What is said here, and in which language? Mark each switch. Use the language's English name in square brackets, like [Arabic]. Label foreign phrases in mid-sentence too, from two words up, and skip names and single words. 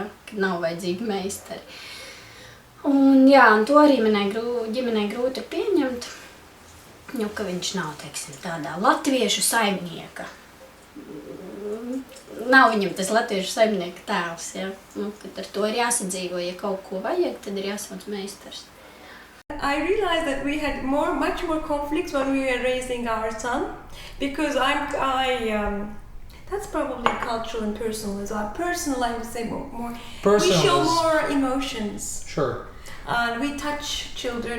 [Latvian] Kad nav vajadzīgi meistari. Un to arī manai ģimenei grūti ir pieņemt, ka viņš nav, teiksim, tādā latviešu saimnieka. Nav viņam tas latviešu saimnieka tēls, ja? Kad ar to ir jāsadzīvo, ja kaut ko vajag, tad ir jāsauc meistars. [English] I realized that we had much more conflicts when we were raising our son, because that's probably cultural and personal as well. Personal, I would say more. Personal we show more emotions. Sure. And we touch children.